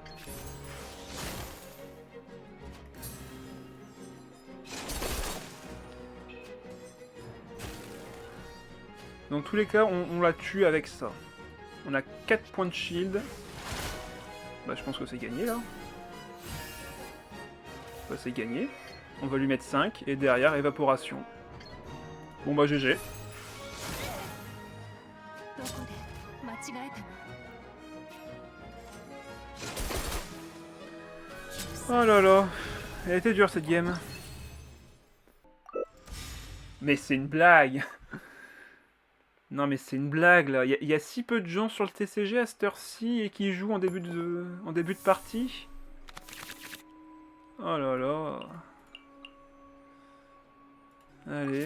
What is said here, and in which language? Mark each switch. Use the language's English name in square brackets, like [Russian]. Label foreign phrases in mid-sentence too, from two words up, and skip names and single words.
[French] Dans tous les cas, on la tue avec ça. On a 4 points de shield. Bah, je pense que c'est gagné là. Bah, c'est gagné. On va lui mettre 5 et derrière évaporation. Bon bah GG. [Japanese] どこで間違えたの？ [French] Oh là là. Elle était dure cette game. Mais c'est une blague. Non mais c'est une blague là. Il y a si peu de gens sur le TCG à cette heure-ci et qui jouent en début de partie. Oh là là. Allez.